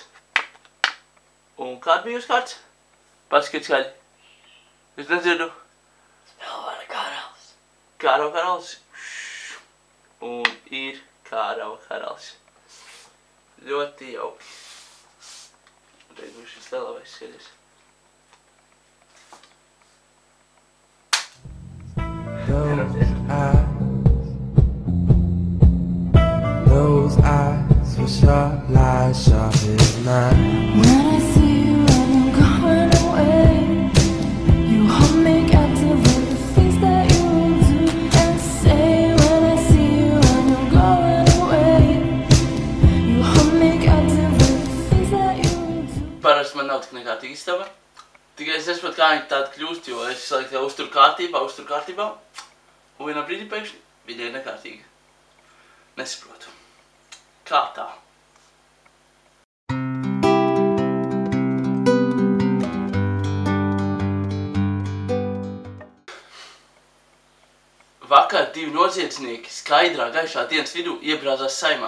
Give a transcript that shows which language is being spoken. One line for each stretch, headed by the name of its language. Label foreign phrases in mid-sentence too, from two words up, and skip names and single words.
Latvian: Un kāda bija jūs kārtas? Paskat skaļi. Es nedzirdu. Spēlvara karalis. Kārava karalis. Un ir kārava karalis. Ļoti jauki. Un tagad būs šis lielākais skaties.
English: Those eyes were sharp, like sharp as mine. When I see you and you're going away, you hold me captive with the things that you do and say. When I see you and you're going away, you hold me captive with the things that you do.
Latvian: Parasti man nav tik nekārtīga istaba. Tikai es nesaprotu, kā viņi tāda kļūst, jo es visu laiku uzturu kārtībā. Un vienā brīdī pēkšņi viņa ir nekārtīga. Nesaprotu. Kā tā? Vakar 2 noziedznieki skaidrā gaišā dienas vidū iebrāzās Saeimā.